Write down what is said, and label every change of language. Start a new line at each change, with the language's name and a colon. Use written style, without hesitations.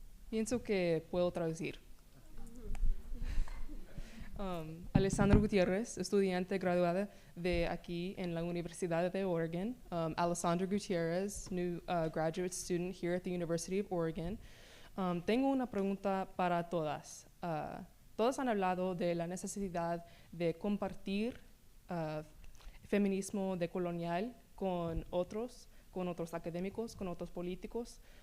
Spanish: Pienso que puedo traducir. Alessandra Gutierrez, estudiante graduada de aquí en la Universidad de Oregon.
English: Alessandra Gutierrez, new graduate student here at the University of Oregon.
Spanish: Tengo una pregunta para todas. Todas han hablado de la necesidad de compartir feminismo decolonial con otros académicos, con otros políticos.